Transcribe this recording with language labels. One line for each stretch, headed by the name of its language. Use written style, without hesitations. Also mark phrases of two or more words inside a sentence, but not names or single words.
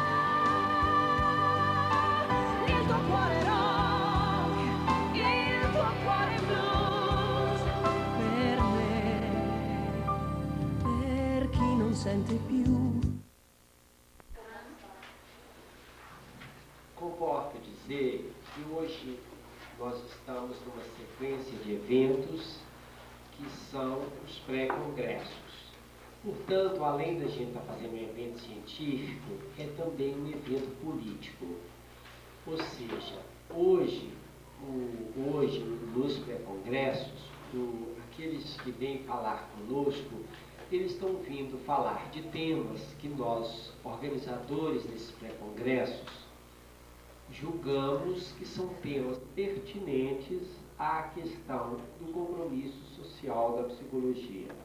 Italian: Il tuo cuore rock, il tuo cuore blues, per me, per chi non sente più.
Portuguese: Comporta dizer que hoje nós estamos numa sequência de eventos que são os pré-congressos. Portanto, além da gente estar fazendo um evento científico, é também um evento político. Ou seja, hoje nos pré-congressos, aqueles que vêm falar conosco, eles estão vindo falar de temas que nós, organizadores desses pré-congressos, julgamos que são temas pertinentes à questão do compromisso social da psicologia.